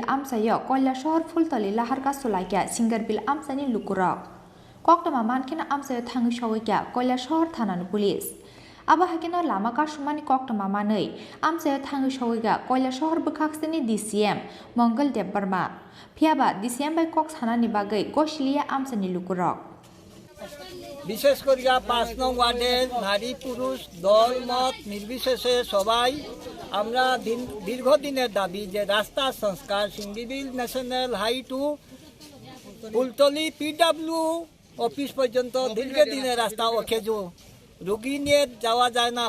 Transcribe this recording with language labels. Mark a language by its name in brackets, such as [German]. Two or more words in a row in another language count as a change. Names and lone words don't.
[Kok Borok] Amsayo Koila Shahar Fultali Lahar ka sulakya Shingar Bill Amsani Lukurok Koktama Mankena Amsayo Thangi Shogakya Koila Shahar Thanan Police Aba Hakena Lama ka Shumani Koktama Manei Amsayo Thangi Shogakya Koila Shahar Bukhaksini DCM Mongol Deb Barma Piaba DCM by Cox Hanani Bagai Goshilia Amsani Lukurok [Bangla] বিশেষ করিয়া ৫ নং ওয়ার্ডের নারী পুরুষ দল মত নির্বিশেষে সবাই আমরা দীর্ঘদিনের দাবি যে রাস্তা সংস্কার সিঙ্গিবিল [English] national high [Bangla] টু ফুলতলি পিডব্লিউ অফিস পর্যন্ত দীর্ঘদিনের রাস্তা অকেজো রোগী নিয়ে যাওয়া যায় না